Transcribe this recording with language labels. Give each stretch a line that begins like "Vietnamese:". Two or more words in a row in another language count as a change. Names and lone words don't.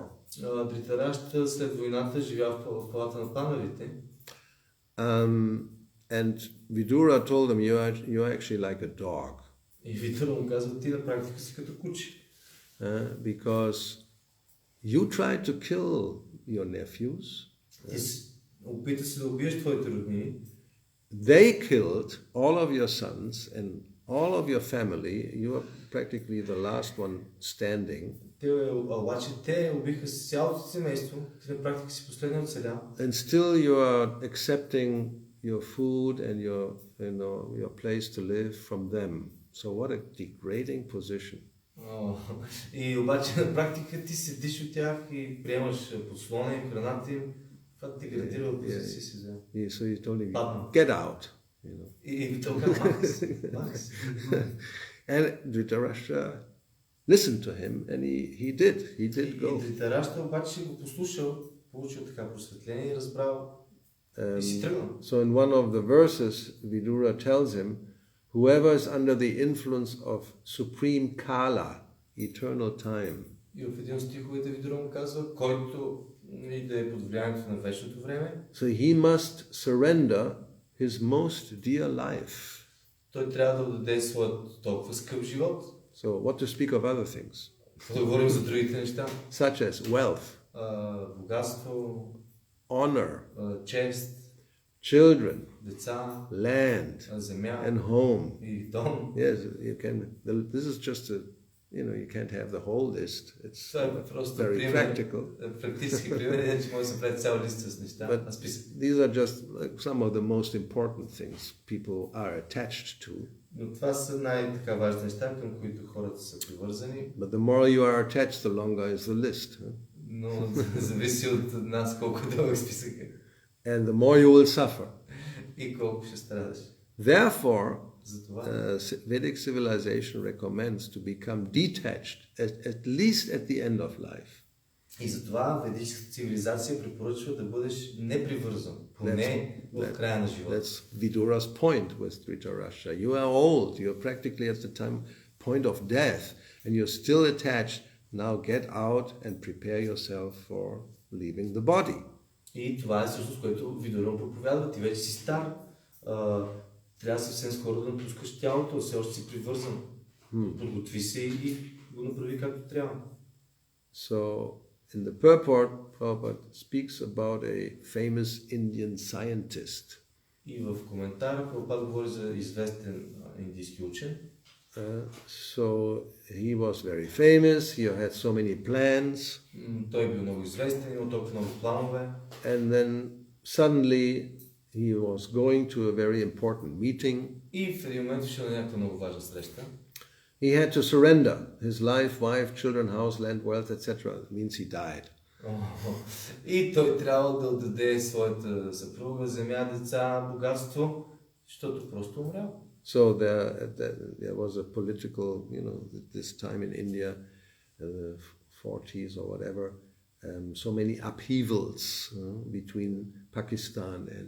Bulgarian: Dhritarashtra след войната живял в палата на пандавите.
English: And Vidura told him, you're actually like a dog.
Bulgarian: И Видура му казва, ти на практика си като куче.
English: Because you tried to kill your nephews.
Bulgarian: Опита се да убиеш твоите роднини.
English: They killed all of your sons and all of your family. You are practically the last one standing.
Bulgarian: Обаче те убиха цялото семейство. Ти на практика си последния оцелял.
English: And still you are accepting your food and your place to live from them. So what a degrading position.
Bulgarian: И обаче на практика ти седиш от тях и приемаш подслона и храната им. Това деградира позиция си взема.
English: So you told him, get out.
Bulgarian: И той казва, Макс.
English: And Dhritarashtra listened to him, and he did
Bulgarian: И
English: go.
Bulgarian: Дритарашта обаче го послушал, получил така просветление и разбрал и си тръгнал.
English: So in one of the verses, Vidura tells him, whoever is under the influence of supreme Kala, eternal time,
Bulgarian: И в един от стиховете Видура му казва, който и да е под влиянието на вечното време,
English: so he must surrender his most dear life.
Bulgarian: той трябва да отдаде своят толкова скъп живот.
English: So what to speak of other things,
Bulgarian: Да говорим за другите неща.
English: such as wealth,
Bulgarian: Богатство,
English: honor,
Bulgarian: чест,
English: children,
Bulgarian: деца,
English: land,
Bulgarian: земя
English: and home.
Bulgarian: и дом.
English: Yes, you can. This is just a, you can't have the whole list. It's
Bulgarian: Това е просто
English: very
Bulgarian: пример,
English: practical.
Bulgarian: практически пример, че може да се прави цял лист с неща, списък.
English: These are just like some of the most important things people are attached to.
Bulgarian: Но това са най-така важни неща, към които хората са привързани.
English: But the more you are attached, the longer is the list.
Bulgarian: Но зависи от нас колко дълъг списък е.
English: And the more you will suffer.
Bulgarian: И колко ще страдаш.
English: Therefore,
Bulgarian: Затова
English: Vedic civilization recommends to become detached, at least at the end of life.
Bulgarian: И затова ведическата цивилизация препоръчва да бъдеш непривързан, поне в края на живота.
English: That's Vidura's point with Dhritarashtra. You are old, you are practically at the point of death, and you're still attached. Now get out and prepare yourself for leaving the body.
Bulgarian: И това е всъщност, което Видура проповядва. Ти вече си стар, трябва съвсем скоро да напускаш тялото, все още си привързан. Подготви се и го направи както трябва.
English: So, in the purport, Prabhupada speaks about a famous Indian scientist.
Bulgarian: И в коментара Прабхупада говори за известен индийски учен.
English: So he was very famous, he had so many plans.
Bulgarian: Той е бил много известен, имал толкова много планове.
English: And then suddenly he was going to a very important meeting.
Bulgarian: И в един момент ще на някаква много важна среща.
English: He had to surrender his life, wife, children, house, land, wealth, etc. It means he died.
Bulgarian: И той трябва да отдаде своята съпруга, земя, деца, богатство, защото просто умрял.
English: So there was a political, this time in India, the 40s or whatever, so many upheavals between Pakistan and